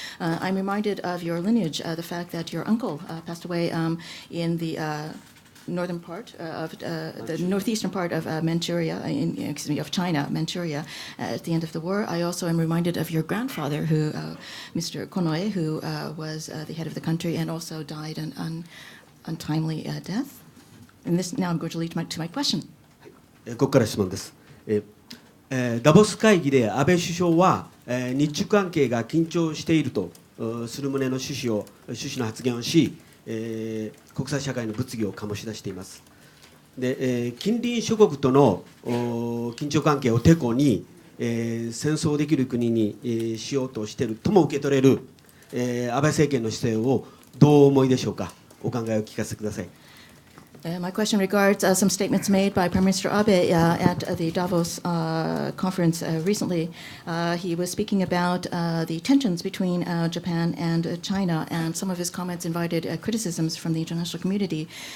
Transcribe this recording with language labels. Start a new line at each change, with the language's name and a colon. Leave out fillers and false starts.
English: I'm reminded of your lineage, the fact that your uncle passed away in the northern part of the northeastern part of Manchuria, of China, Manchuria, at the end of the war. I also am reminded of your grandfather, who, Mr. Konoe, who was the head of the country and also died an untimely death. And this now I'm going to lead to my question.
Japanese: ここから質問です。ダボス会議で安倍首相は、日中関係が緊張しているとする旨の趣旨の発言をし、国際社会の物議を醸し出しています。で、近隣諸国との緊張関係をてこに、戦争できる国に、しようとしているとも受け取れる、安倍政権の姿勢をどうお思いでしょうか。お考えを聞かせてください。
English: My question regards some statements made by Prime Minister Abe at the Davos conference recently. He was speaking about the tensions between Japan and China, and some of his comments invited criticisms from the international community.